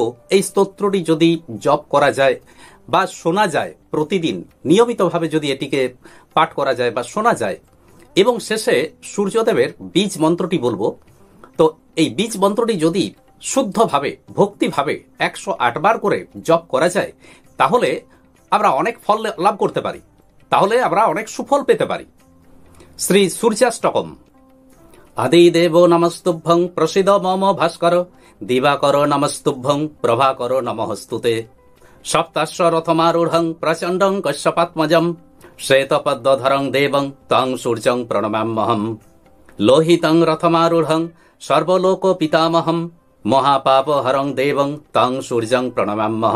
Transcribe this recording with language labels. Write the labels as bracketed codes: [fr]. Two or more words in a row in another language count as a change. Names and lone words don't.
[bn] এই স্তোত্রটি যদি জপ করা যায় বা শোনা যায়, প্রতিদিন নিয়মিতভাবে যদি এটিকে পাঠ করা যায় বা শোনা যায়, এবং শেষে সূর্যদেবের বীজ মন্ত্রটি বলবো, তো এই বীজ মন্ত্রটি যদি শুদ্ধভাবে ভক্তিভাবে 108 বার করে জপ করা যায়, তাহলে আমরা অনেক ফল লাভ করতে পারি, তাহলে আমরা অনেক সুফল পেতে পারি। শ্রী সূর্যাষ্টকম। [sa] आदिदेव नमस्तुभ्यं प्रसीद मम भास्कर, दिवाकर नमस्तुभ्यं प्रभाकर नमस्तुते। सप्ताश्व रथमारूढं प्रचण्डं कश्यपात्मजम्, श्वेतपद्मधरं देवं तं सूर्यं प्रणमाम्यहम्। लोहितं रथमारूढं सर्वलोक पितामहम्, महापापहरं देवं तं सूर्यं प्रणमाम्यहम्।